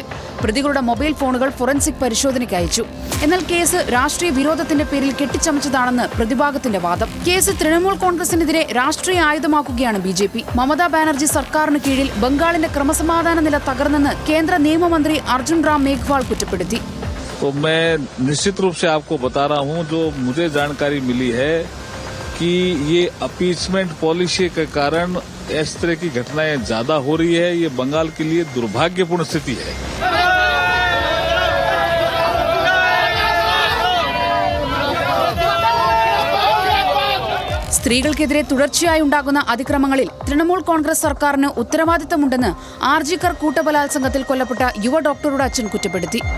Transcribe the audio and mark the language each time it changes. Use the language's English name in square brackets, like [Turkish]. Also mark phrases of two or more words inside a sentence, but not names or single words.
[Malayalam] പ്രതികളുടെ മൊബൈൽ ഫോണുകൾ ഫോറൻസിക് പരിശോധനയ്ക്ക് അയച്ചു. എന്നാൽ കേസ് രാഷ്ട്രീയ വിരോധത്തിന്റെ പേരിൽ കെട്ടിച്ചമച്ചതാണെന്ന് പ്രതിഭാഗത്തിന്റെ വാദം. കേസ് തൃണമൂൽ കോൺഗ്രസിനെതിരെ രാഷ്ട്രീയ ആയുധമാക്കുകയാണ് ബിജെപി. മമതാ ബാനർജി സർക്കാരിന് കീഴിൽ ബംഗാളിന്റെ ക്രമസമാധാന നില തകർന്നെന്ന് കേന്ദ്ര നിയമമന്ത്രി അർജുൻ റാം മേഘ്വാൾ കുറ്റപ്പെടുത്തി. [Hindi] तो मैं निश्चित रूप से आपको बता रहा हूं, जो मुझे जानकारी मिली है कि ये अपीचमेंट पॉलिसी के कारण इस तरह की घटनाएं ज्यादा हो रही है. ये बंगाल के लिए दुर्भाग्यपूर्ण स्थिति है. [Malayalam] സ്ത്രീകൾക്കെതിരെ തുടർച്ചയായി ഉണ്ടാകുന്ന അതിക്രമങ്ങളിൽ തൃണമൂൽ കോൺഗ്രസ് സർക്കാരിന് ഉത്തരവാദിത്തമുണ്ടെന്ന് ആർജിക്കർ കൂട്ടബലാത്സംഗത്തിൽ കൊല്ലപ്പെട്ട യുവ ഡോക്ടറുടെ അച്ഛൻ കുറ്റപ്പെടുത്തി.